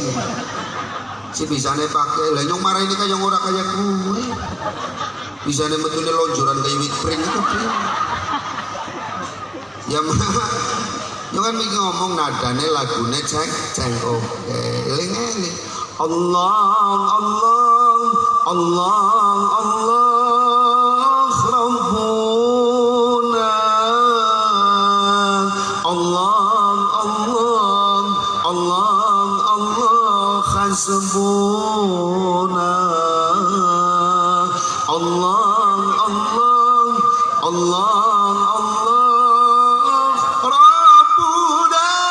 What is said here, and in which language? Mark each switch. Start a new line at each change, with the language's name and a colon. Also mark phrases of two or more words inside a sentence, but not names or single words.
Javanese: Si bisane pake lah nyong marah ini kaya ora kaya kuwe. Bisane metune lonjoran kaya wit pring itu piye. Ya nyong kan mikir ngomong nadane lagune cengkok. Eling-eling.
Arabic: الله الله الله الله ربنا الله الله الله الله حسبنا الله الله الله الله ربنا